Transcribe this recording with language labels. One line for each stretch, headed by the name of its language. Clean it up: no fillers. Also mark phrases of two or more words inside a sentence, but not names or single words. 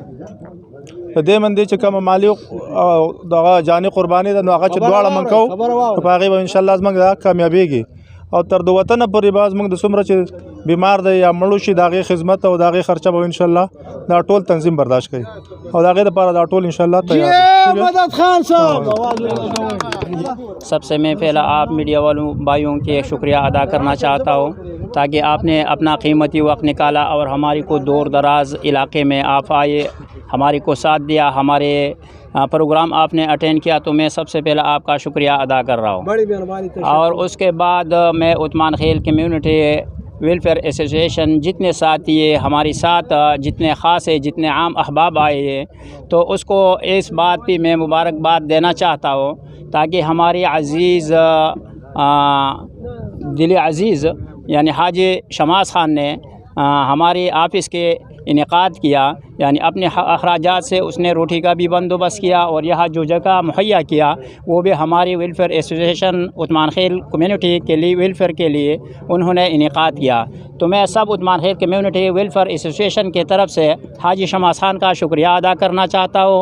Pashto: په دې باندې چې کوم مالی او دغه جاني قرباني ده، نو هغه چې دواړه من کوو په هغې به
Arabic: ان شاء الله
Pashto: زموږ دا کامیابېږي. او تر د وطنه پورې به زموږ د څومره چې بیمار دی یا مړو شي د هغې خدمت او د هغې خرچه به
Arabic: ان شاء الله
Pashto: دا ټول تنظیم برداشت کوي، او د هغې دپاره دا ټول
Arabic: ان شاء الله
Pashto: تیار دی.
Urdu: سب سے میں پہلا آپ میڈیا والوں بھائیوں کے شکریہ ادا کرنا چاہتا ہوں، تاکہ آپ نے اپنا قیمتی وقت نکالا اور ہماری کو دور دراز علاقے میں آپ آئے، ہماری کو ساتھ دیا، ہمارے پروگرام آپ نے اٹینڈ کیا، تو میں سب سے پہلا آپ کا شکریہ ادا کر رہا ہوں. اور اس کے بعد میں عثمان خیل کمیونٹی ویلفیئر ایسوسیشن جتنے ساتھی ہمارے ساتھ جتنے خاص ہے، جتنے عام احباب آئے ہیں، تو اس کو اس بات پہ میں مبارکباد دینا چاہتا ہوں، تاکہ ہماری عزیز دل عزیز یعنی حاجی شماس خان نے ہمارے آفس کے انعقاد کیا. یعنی اپنے اخراجات سے اس نے روٹی کا بھی بندوبست کیا اور یہاں جو جگہ مہیا کیا وہ بھی ہماری ویلفیئر ایسوسی ایشن عثمان خیل کمیونٹی کے لیے ویلفیئر کے لیے انہوں نے انعقاد کیا. تو میں سب عثمان خیل کمیونٹی ویلفیئر ایسوسی ایشن کی طرف سے حاجی شماس خان کا شکریہ ادا کرنا چاہتا ہوں.